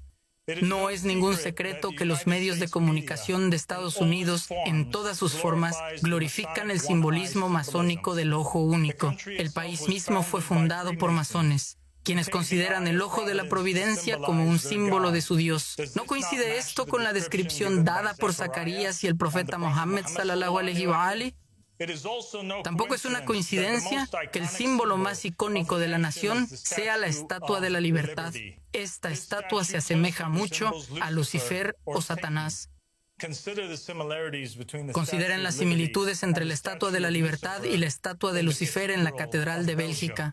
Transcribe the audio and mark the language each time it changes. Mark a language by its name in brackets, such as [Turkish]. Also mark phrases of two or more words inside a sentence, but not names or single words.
[Spanish] No es ningún secreto que los medios de comunicación de Estados Unidos, en todas sus formas, glorifican el simbolismo masónico del ojo único. El país mismo fue fundado por masones, quienes consideran el ojo de la providencia como un símbolo de su Dios. ¿No coincide esto con la descripción dada por Zacarías y el profeta Muhammad [Arabic] صلى الله عليه وآله? [Spanish] Tampoco es una coincidencia que el símbolo más icónico de la nación sea la Estatua de la Libertad. Esta estatua se asemeja mucho a Lucifer o Satanás. Consideren las similitudes entre la Estatua de la Libertad y la estatua de Lucifer en la Catedral de Bélgica.